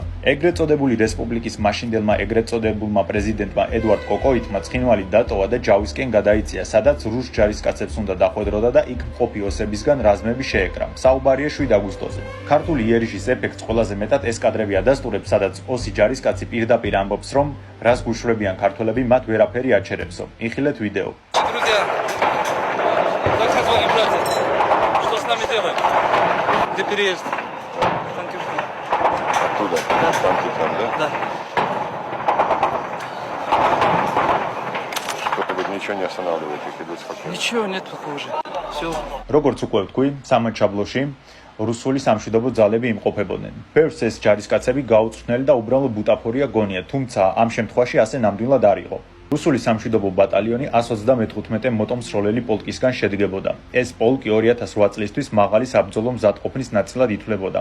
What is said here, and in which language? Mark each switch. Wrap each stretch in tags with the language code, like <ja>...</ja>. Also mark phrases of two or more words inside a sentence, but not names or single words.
<ka>ეგრეთ წოდებული რესპუბლიკის მაშინდელმა ეგრეთ წოდებულმა პრეზიდენტმა ედვარდ კოკოიტმა ცხინვალი დატოვა და ჯავისკენ გადაიწია, სადაც რუს ჯარისკაცებს უნდა დახვედროდა და იქ მყოფი ოსებისგან რაზმები შეეკრა. საუბარია 7 აგვისტოზე. ქართული იერიშის ეფექტს ყველაზე მეტად ეს კადრები ადასტურებს, სადაც ოსი ჯარისკაცი პირდაპირ ამბობს, რომ რას გუშვრებიან ქართველები, მათ ვერაფერი აჩერებსო. იხილეთ ვიდეო.</ka> <ru>Что с нами делаем? Где переезд? Оттуда? Да. Там, да? Да. Что-нибудь ничего не останавливает, их идут спокойно. Ничего нет пока уже. Все.</ru> <ka>როგორც უკვე ვთქვი, სამაჩაბლოში რუსული სამშვიდობო ძალები იმყოფებოდნენ. ბევრს ეს ჯარისკაცები გაუწვრთნელი და უბრალო ბუტაფორია გონია, თუმცა ამ შემთხვევაში ასე ნამდვილად არ იყო. რუსული სამშვიდობო ბატალიონი 135 მოტომსროლელი პოლკისგან შედგებოდა. ეს პოლკი 2008 წლისთვის მაღალი საბრძოლო მზადყოფნის ნაწილად ითვლებოდა.</ka>